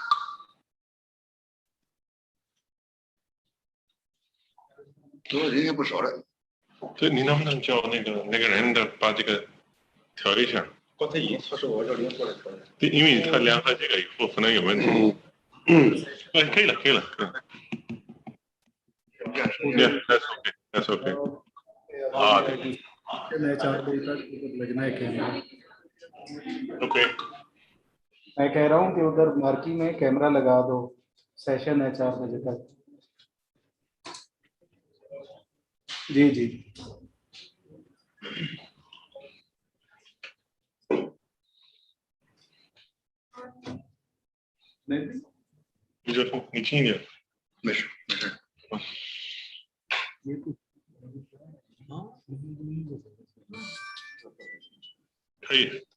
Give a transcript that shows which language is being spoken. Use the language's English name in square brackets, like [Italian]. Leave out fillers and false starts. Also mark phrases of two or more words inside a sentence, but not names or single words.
[Chinese] 人也不少了。对，你能不能叫那个人的把这个调一下？刚才已测试我叫林过来调的。对，因为他量了这个以后可能有问题。哎，可以了。 [English] That's okay. [Hindi] हाँ, okay. मैं कह रहा हूँ कि उधर मार्की में कैमरा लगा दो, सेशन है 4 बजे तक। जी [Chinese] 你轻一点。没事。可以。